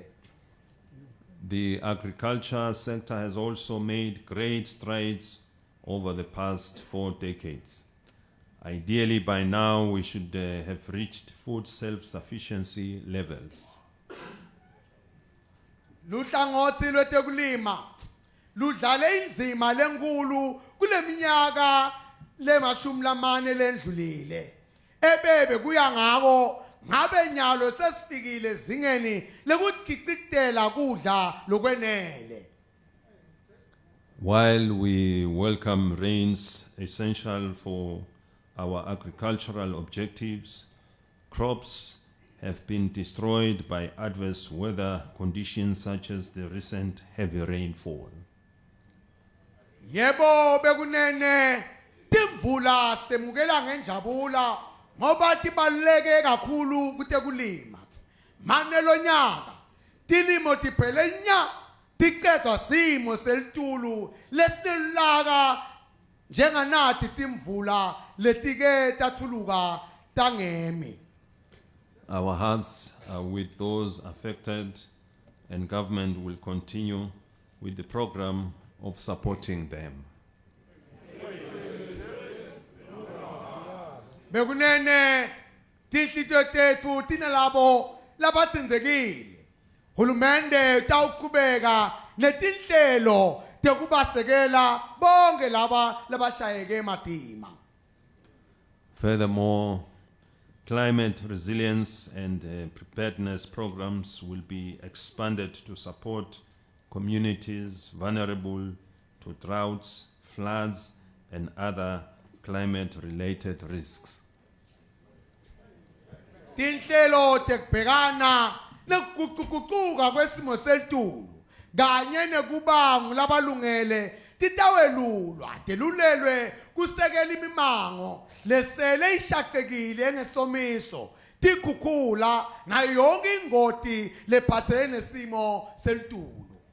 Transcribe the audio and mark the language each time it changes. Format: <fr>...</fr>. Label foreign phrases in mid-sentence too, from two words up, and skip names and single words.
<en>The agriculture sector has also made great strides over the past 4 decades. Ideally, by now, we should have reached food self-sufficiency levels.</en> <ss>Luhlangothi lwetekulima ludlale inzima lenkulu kuleminyaka le-40 lendlulile. Ebebe kuya ngako ngabe nyalo sesifikile zingeni lekukhicitela kudla lokwenele.</ss> <en>While we welcome rains essential for our agricultural objectives, crops have been destroyed by adverse weather conditions such as the recent heavy rainfall.</en> <ss>Yebo bekunene timvula sitemukela ngenjabula ngoba tibaluleke kakhulu kutekulima. Mane lo nyaka tilimo tiphele nya tiqedwa simo selitulu lesinelaka njenganathi timvula letike tathuluka tangemi.</ss> <en>Our hearts are with those affected, and government will continue with the program of supporting them.</en> <ss>Bekunene tinhlito tethu tinalabo labatsinzekile. Hulumende tawuqhubeka netinhlelo tekubasekela bonke laba labashayeke matima.</ss> <en>Furthermore, climate resilience and preparedness programs will be expanded to support communities vulnerable to droughts, floods, and other climate-related risks.</en> <ss>tinhlelo tekubhekana nekuguquguquka kwesimo selitulu kanye nekubangu labalungele titawelulwa telulelwe kusekela imimango lesele ishaqekile ngesomiso tikhukhula nayo yonke ingoti lephathelene nesimo selitulu.</ss>